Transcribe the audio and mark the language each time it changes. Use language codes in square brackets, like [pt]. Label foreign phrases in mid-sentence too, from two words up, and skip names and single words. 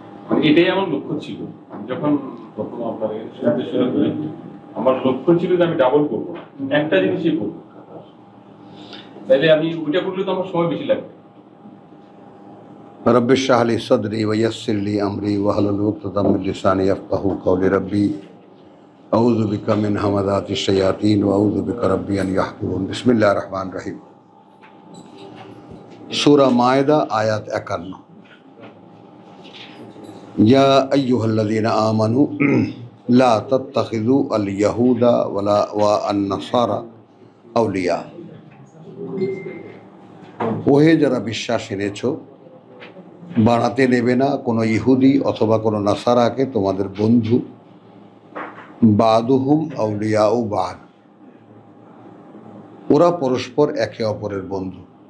[bn] এটাই আমার লক্ষ্য ছিল। যখন প্রথম আপনার শুনতে শুরু করি, আমার লক্ষ্য ছিল যে আমি ডাবল করবো, একটা জিনিসই করবো। তাইলে আমি ওইটা করলে তো আমার সময় বেশি লাগবে। [ar] رب اشرح لي صدري ويسر لي أمري واحلل عقدة من لساني يفقهوا قولي رب أعوذ بك من همزات الشياطين وأعوذ بك رب أن يحضرون. بسم الله الرحمن الرحيم. سورة المائدة آية 51. يا أيها الذين آمنوا لا تتخذوا اليهود ولا و النصارى أولياء. [bn] ওহে যারা বিশ্বাস এনেছো, বানাতে নেবে না কোনো ইহুদি অথবা কোনো নাসারাকে তোমাদের বন্ধু। [ar] بعضهم أولياء بعض, [bn] ওরা পরস্পর একে অপরের বন্ধু।